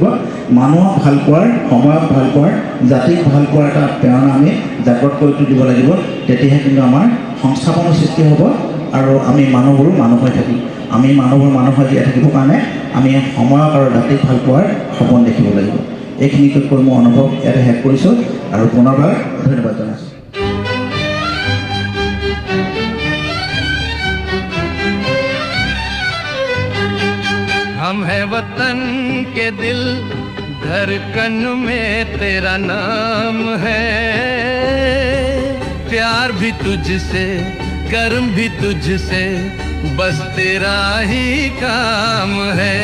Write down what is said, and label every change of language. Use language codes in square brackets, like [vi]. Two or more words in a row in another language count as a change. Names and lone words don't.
[as] মানুহক ভাল পোৱাৰ, সময়ক ভাল পোৱাৰ, জাতিক ভাল পোৱাৰ এটা প্ৰেৰণা আমি জাগ্ৰত কৰি তুলিব লাগিব। তেতিয়াহে কিন্তু আমাৰ সংস্থাপনৰ সৃষ্টি হ'ব, আৰু আমি মানুহবোৰো মানুহ হৈ থাকিম। আমি মানুহবোৰ মানুহ হৈ জীয়াই থাকিবৰ কাৰণে আমি সময়ক আৰু জাতিক ভাল পোৱাৰ সপোন দেখিব লাগিব। এইখিনিকৈ কৈ মই অনুভৱ ইয়াতে শেষ কৰিছোঁ, আৰু পুনৰবাৰ ধন্যবাদ জনাইছোঁ। [hi] हम है वतन के दिल, धड़कन में तेरा नाम है। प्यार भी तुझसे, कर्म भी तुझसे, बस तेरा ही काम है।